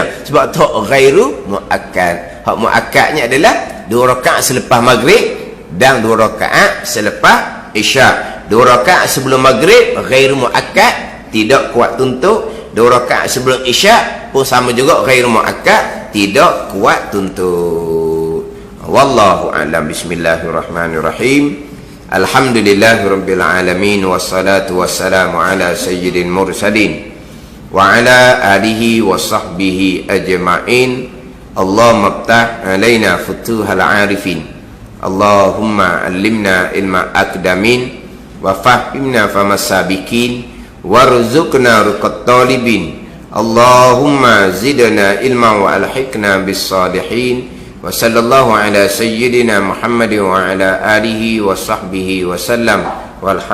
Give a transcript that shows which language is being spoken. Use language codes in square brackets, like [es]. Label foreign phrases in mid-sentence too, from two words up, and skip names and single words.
[ms] Sebab tu hak [ar] غير مؤكد. [ms] Hak muakkadnya adalah 2 rakaat selepas maghrib dan 2 rakaat selepas isyak. 2 rakaat sebelum maghrib [ar] غير مؤكد, [ms] tidak kuat tuntut. 2 rakaat sebelum isyak pun sama juga [ar] غير مؤكد, [ms] tidak kuat tuntut. [ar] والله أعلم. بسم الله الرحمن الرحيم الحمد لله رب العالمين والصلاة والسلام على سيد المرسلين وعلى آله وصحبه أجمعين. اللهم افتح علينا فتوح العارفين, اللهم علمنا علم الأقدمين وفهمنا فهم السابقين وارزقنا رقة الطالبين. اللهم زدنا علما وألحقنا بالصالحين. وصلى الله على سيدنا محمد وعلى آله وصحبه وسلم.